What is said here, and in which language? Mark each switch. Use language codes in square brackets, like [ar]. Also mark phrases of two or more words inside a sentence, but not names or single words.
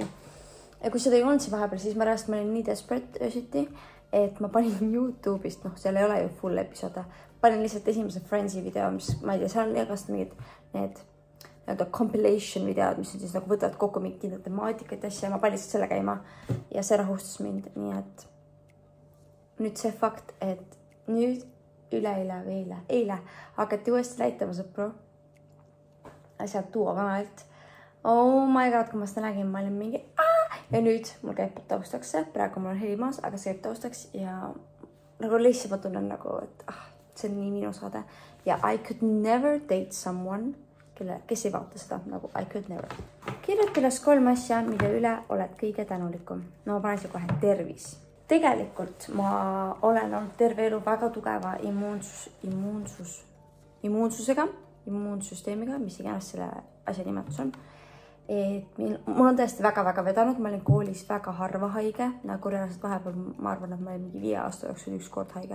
[et] Ja kui seda ei olnud siin vahepeal, siis ma olin nii desperate öösiti, et ma panin YouTube'ist, seal ei ole ju full episoode, panin lihtsalt esimese Friendsi video, mis ma ei tea, seal on igast mingid need compilation videod, mis on siis nagu võtavad kokku mingi kindla temaatikat ja asja ja ma panin selle käima ja see rahustas mind, nii et nüüd see fakt, et nüüd üleeile või eile hakati uuesti näitama sõpru asjad Duo kanalilt. [en] Oh my god, [et] kui ma seda nägin, ma olin mingi ja nüüd mul käib taustaks see, praegu mul on heli maas, aga see käib taustaks ja nagu lihtsalt ma tunnen nagu, et see on nii minu saade ja [en] I could never date someone, [et] kes ei vaata seda, nagu [en] I could never. [et] Kirjuta üles 3 asja, mille üle oled kõige tänulikum. No ma panen siia kohe tervis. Tegelikult ma olen olnud terve elu väga tugeva immuunsüsteemiga, mis iganes selle asja nimetus on. Mul on tõesti väga-väga vedanud, ma olin koolis väga harva haige, nagu reaalselt vahepeal ma arvan, et ma olin mingi 5 aasta jooksul 1 kord haige.